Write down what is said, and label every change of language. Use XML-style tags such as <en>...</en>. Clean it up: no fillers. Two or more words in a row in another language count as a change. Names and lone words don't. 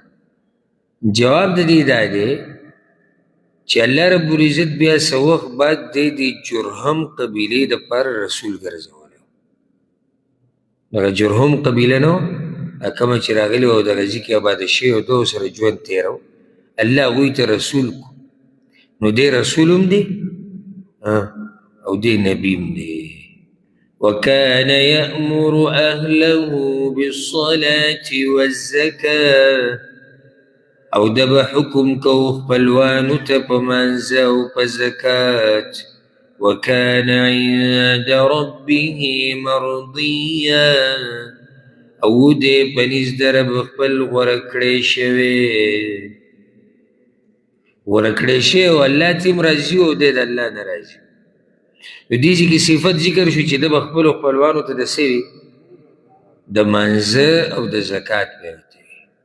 <ps>جواب د دې دا دی چې الله</ps> <ar>رب العزت</ar> <ps>بیا څه وخت بعد دی د جرهم قبیلې دپاره رسول ګرځولی. دغه جرهم قبیله نه وه کومه چې راغلې وه او دغه ځای کې آباده شوې وه، دوه سره ژوند تېره و، الله هغوی ته رسول کو. نو دی رسول هم دی او دی نبی هم دی.</ps> <ar>وكان يأمر أهله بالصلاة والزكاة،</ar> <ps>او دب حکم کو خپلوانو ته په منځه او په زکات.</ps> <ar>وكان عند ربه مرضيا،</ar> <ps>او دې په نزد رب خپل غوره کړی شوی، غوره کړی شوی او الله ته هم راضي او دی د الله نه راضي. نو دې ځای کې صفت ذکر شو چې ده به خپلو خپلوانو ته د څه وي؟ د منځه او د زکات به ورته وي.</ps>